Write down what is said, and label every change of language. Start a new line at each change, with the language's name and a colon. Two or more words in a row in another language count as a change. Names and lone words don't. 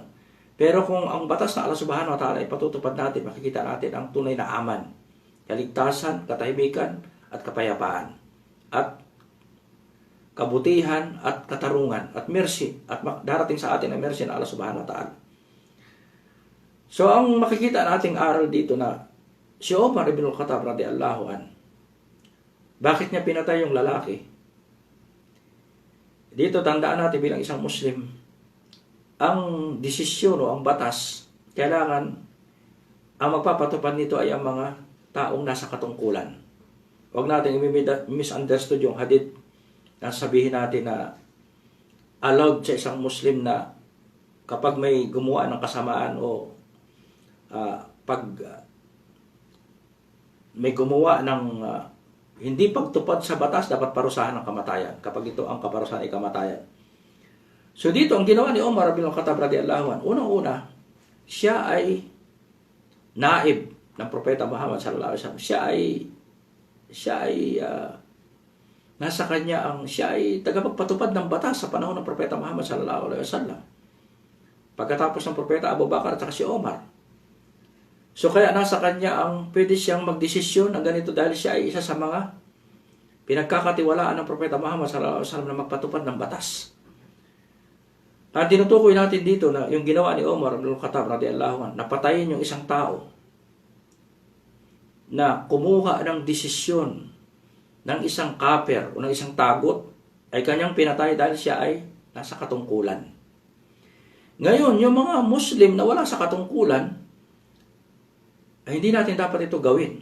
Filipino: Pero kung ang batas na Allah
Arabic: سبحانه وتعالى
Filipino: ay patutupad natin, makikita natin ang tunay na aman, kaligtasan, katahimikan, at kapayapaan. At kabutihan, at katarungan, at mercy. At darating sa atin ang mercy na Allah
Arabic: سبحانه وتعالى.
Filipino: So, ang makikita nating aral dito na si Omar ibn al-Khattab
Arabic: رضي الله عن,
Filipino: bakit niya pinatay yung lalaki? Dito tandaan natin bilang isang Muslim, ang desisyon o ang batas, kailangan ang magpapatupad nito ay ang mga taong nasa katungkulan. Huwag natin misunderstood yung hadith na sabihin natin na allowed sa isang Muslim na kapag may gumawa ng kasamaan o pag may gumawa ng hindi pagtupad sa batas, dapat parusahan ng kamatayan. Kapag ito ang kaparusahan ay kamatayan. So dito, ang ginawa ni Umar bin Khattab
Arabic: رضي الله عنه,
Filipino: unang-una, siya ay naib ng Propeta Muhammad
Arabic: صلى الله عليه وسلم.
Filipino: Siya ay nasa kanya siya ay tagapagpatupad ng batas sa panahon ng Propeta Muhammad
Arabic: صلى الله عليه وسلم.
Filipino: Pagkatapos ng Propeta Abu Bakar at si Omar. So kaya nasa kanya pwede siyang magdesisyon ng ganito dahil siya ay isa sa mga pinagkakatiwalaan ng Propeta Muhammad
Arabic: صلى الله عليه وسلم
Filipino: na magpatupad ng batas. Ang tinutukoy natin dito na yung ginawa ni Umar bin Khattab
Arabic: رضي الله عنه,
Filipino: napatayin yung isang tao na kumuha ng desisyon ng isang kaper o ng isang tagot, ay kanyang pinatay dahil siya ay nasa katungkulan. Ngayon, yung mga Muslim na wala sa katungkulan, ay hindi natin dapat ito gawin.